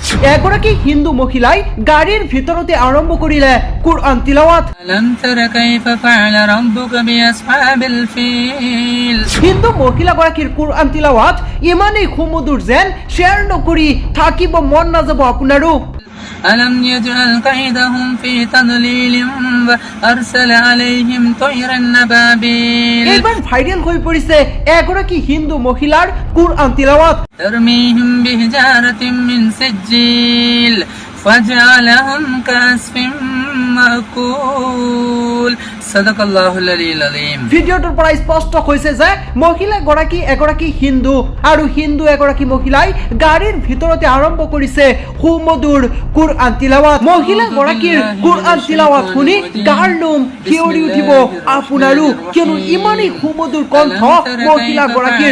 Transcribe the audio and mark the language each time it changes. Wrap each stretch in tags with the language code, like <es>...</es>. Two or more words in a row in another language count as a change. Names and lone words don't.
<as>এগৰাকী হিন্দু মহিলাই গাড়ীৰ ভিতৰতে আৰম্ভ কৰিলে কুৰআন তিলাৱাত। হিন্দু মহিলাগৰাকীৰ কুৰআন তিলাৱাত ইমানেই সুমধুৰ যেন শ্বেয়াৰ নকৰি থাকিব মন নাযাব আপোনাৰো।</as> <ar>ألم يجعل كيدهم في تضليل وأرسل عليهم طيرا نبابيل</ar> <as>এইবাৰ ভাইৰেল হৈ পৰিছে এগৰাকী হিন্দু মহিলাৰ কুৰআন তিলাৱাত।</as> <ar>ترميهم بحجارة من سجيل فجعلهم كعصف مأكول صدق الله العلي العظيم।</ar> <as>ভিডিঅ'টোৰ পৰা স্পষ্ট হৈছে যে মহিলাগৰাকী এগৰাকী হিন্দু আৰু হিন্দু এগৰাকী মহিলাই গাড়ীৰ ভিতৰতে আৰম্ভ কৰিছে সুমধুৰ কুৰআন তিলাৱাত। মহিলাগৰাকীৰ কুৰআন তিলাৱাত শুনি গাৰ নোম শিয়ৰি উঠিব আপোনাৰো, কিয়নো ইমানেই সুমধুৰ কণ্ঠ মহিলাগৰাকীৰ।</as>